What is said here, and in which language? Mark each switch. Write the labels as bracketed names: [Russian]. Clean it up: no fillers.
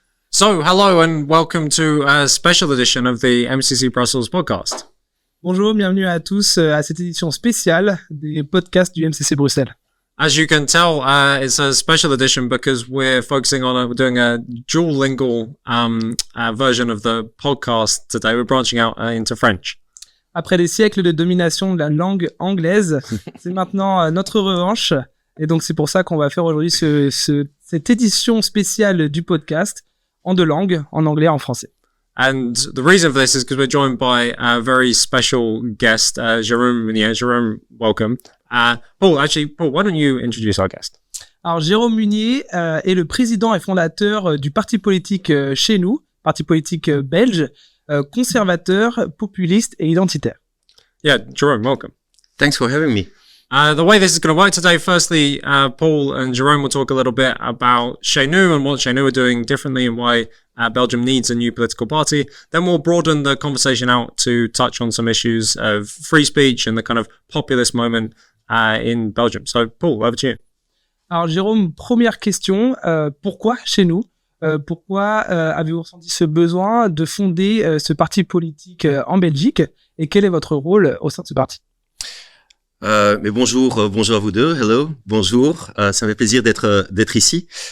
[English] So, hello and welcome to a special edition of the MCC Brussels podcast. [French] Bonjour, bienvenue à tous à cette édition spéciale des podcasts du MCC Bruxelles. [English] As you can tell, it's a special edition because we're focusing on doing a dual lingual version of the podcast today. We're branching out into French. [French] Après des siècles de domination de la langue anglaise, c'est maintenant notre revanche. Et donc, c'est pour ça qu'on va faire aujourd'hui cette édition spéciale du podcast en deux langues, en anglais et en français. [English] And the reason for this is because we're joined by a very special guest, Jérôme Munier. Jérôme, welcome. Paul, why don't you introduce our guest? [French] Alors, Jérôme Munier est le président et fondateur du parti politique Chez Nous, parti politique belge, conservateur, populiste et identitaire. [English] Yeah, Jérôme, welcome. Thanks for having me. The way this is going to work today, firstly, Paul and Jérôme will talk a little bit about Chez Nous and what Chez Nous are doing differently and why Belgium needs a new political party. Then we'll broaden the conversation out to touch on some issues of free speech and the kind of populist moment in Belgium. So, Paul, over to you. [French] Alors, Jérôme, première question, pourquoi Chez Nous? Pourquoi avez-vous ressenti ce besoin de fonder ce parti politique en Belgique? Et quel est votre rôle au sein de ce parti? Mais bonjour à vous deux. Hello, bonjour. Ça me fait plaisir d'être ici.